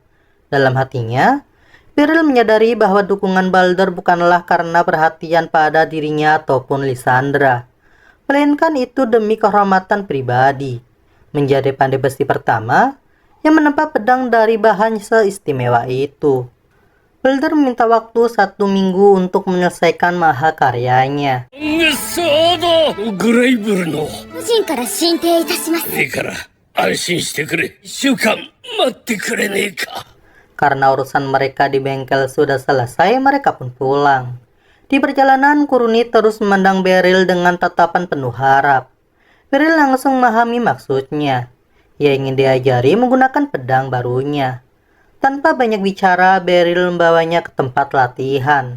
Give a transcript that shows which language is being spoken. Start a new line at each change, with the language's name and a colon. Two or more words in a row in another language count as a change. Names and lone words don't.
Indonesian: Dalam hatinya, Beryl menyadari bahwa dukungan Balder bukanlah karena perhatian pada dirinya ataupun Lysandra, melainkan itu demi kehormatan pribadi. Menjadi pandai besi pertama yang menempa pedang dari bahan seistimewa itu. Balder meminta waktu 1 minggu untuk menyelesaikan mahakaryanya.
Japanese: そうだ、グレイブルの。個人から進呈いたします。いいから安心してくれ。1週間待ってくれねえか。
Indonesian: Karena urusan mereka di bengkel sudah selesai, mereka pun pulang. Di perjalanan, Kuruni terus memandang Beryl dengan tatapan penuh harap. Beryl langsung memahami maksudnya. Ia ingin diajari menggunakan pedang barunya. Tanpa banyak bicara, Beryl membawanya ke tempat latihan.